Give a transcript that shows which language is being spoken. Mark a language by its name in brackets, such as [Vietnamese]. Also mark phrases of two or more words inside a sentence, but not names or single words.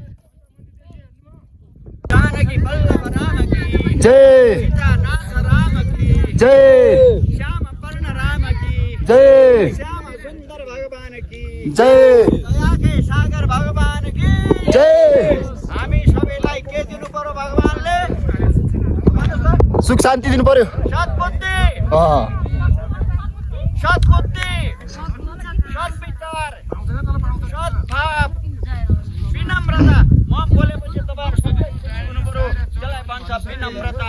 [Hindi] जानकी वल्लभ राम की जय सीतानाथ राम की जय श्याम पर्ण राम की जय श्याम सुंदर भगवान की जय दया के सागर भगवान की जय। [Nepali] हामी सबैलाई के दिनु पर्यो भगवानले? सुख शान्ति दिनु पर्यो। सद्बुद्धि, सद्बुद्धि, सद्विचार, सद्भाव, विनम्रता। म बोलेपछि तपाईहरु सबै हुनु पर्यो, त्यसलाई भन्छ विनम्रता।